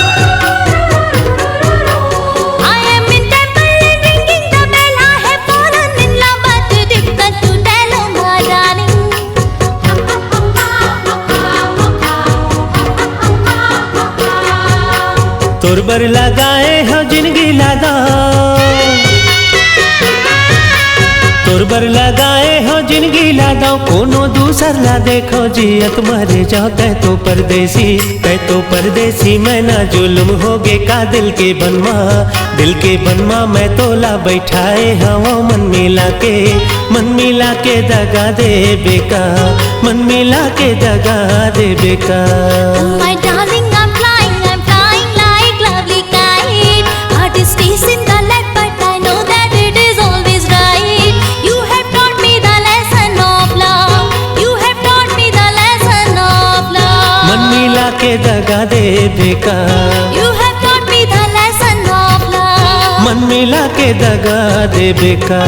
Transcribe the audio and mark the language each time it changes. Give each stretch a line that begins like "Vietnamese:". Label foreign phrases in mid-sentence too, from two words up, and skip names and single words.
English: I am in temple and ringing the bell. I have fallen in love, but too difficult to tell. Oh my darling.
Chhattisgarhi: तोर बर लगाए हो जिंदगी लादा तोर बर लगाए हो जिंदगी लादा कोनो दूसर ला देखो जियत मरे जाओ तै तो परदेसी मैं ना जुल्म होगे का दिल के बनवा मैं तोला बैठाए हवा मन मिला के दगा दे बेका मन मिला के दगा दे बेका।
English: Oh my darling, I'm flying like lovely kite. Heart is chasing the lead, but I know that it is always right. You have taught me the lesson of love. You have taught me the lesson of love.
Chhattisgarhi: मन मिला के दगा दे बेका
English: You have taught me the lesson of love.
Chhattisgarhi: मन मिला के दगा दे बेका।